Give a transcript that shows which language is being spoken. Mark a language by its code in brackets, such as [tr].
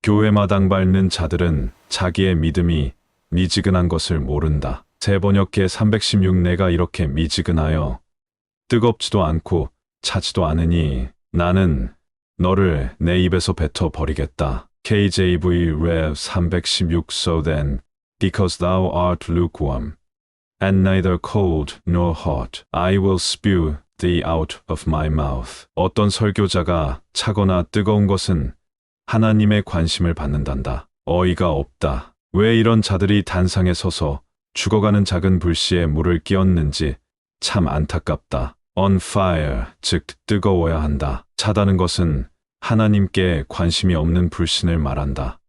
[ko] 교회 마당 밟는 자들은 자기의 믿음이 미지근한 것을 모른다. 새 번역기 316 내가 이렇게 미지근하여 뜨겁지도 않고 차지도 않으니 나는 너를 내 입에서 뱉어 버리겠다. [en] KJV Rev 316 So then, because thou art lukewarm, and neither cold nor hot, I will spew thee out of my mouth. [ko] 어떤 설교자가 차거나 뜨거운 것은 하나님의 관심을 받는단다. 어이가 없다. 왜 이런 자들이 단상에 서서 죽어가는 작은 불씨에 물을 끼얹는지 참 안타깝다. [en] On fire, [ko] 즉 뜨거워야 한다. 차다는 것은 하나님께 관심이 없는 불신을 말한다.